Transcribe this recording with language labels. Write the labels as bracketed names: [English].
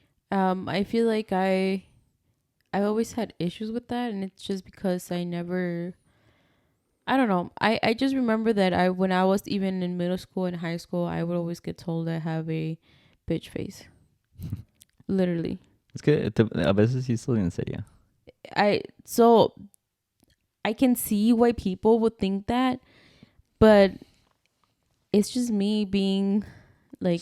[English] I feel like I've always had issues with that, and it's just because I don't know. I just remember that when I was even in middle school and high school, I would always get told I have a bitch face. Literally. [Spanish] Es que a veces sí estoy en serio. [English] So I can see why people would think that, but it's just me being like